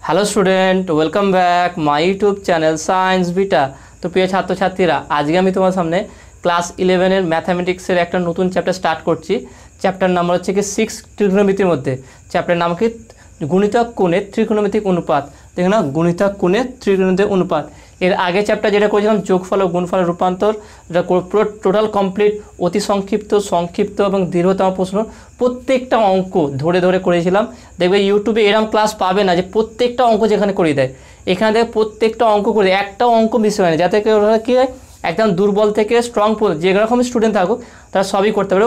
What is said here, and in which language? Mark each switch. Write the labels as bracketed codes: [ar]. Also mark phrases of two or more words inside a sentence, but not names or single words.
[en] Hello student welcome back my YouTube channel Science Beta. [bn] তো প্রিয় ছাত্র ছাত্রীরা আজ কে তোমাদের সামনে ক্লাস 11 ম্যাথমেটিক্সের এক নতুন চ্যাপ্টার স্টার্ট করছি। চ্যাপ্টার নম্বর হচ্ছে কি 6 ত্রিকোণমিতির মধ্যে চ্যাপ্টার নাম কি গুণিতক কোণে ত্রিকোণমিতিক অনুপাত। দেখো না গুণিতক কোণে ত্রিকোণমিতিক অনুপাত এর আগে চ্যাপ্টার যেটা करेছিলাম যোগফল ও গুণফলের রূপান্তর এটা পুরো টোটাল কমপ্লিট অতি সংক্ষিপ্ত সংক্ষিপ্ত এবং দীর্ঘতম প্রশ্ন প্রত্যেকটা অঙ্ক ধরে ধরে করেছিলাম। দেখবে ইউটিউবে এরকম ক্লাস পাবে না যে প্রত্যেকটা অঙ্ক যেখানে করে দেয়, এখানে দেখবে প্রত্যেকটা অঙ্ক করে একটা অঙ্ক মিস হয় না, যাতে কি হয় একদম দুর্বল থেকে স্ট্রং যে রকম স্টুডেন্ট থাকুক তারা সবই করতে পারে।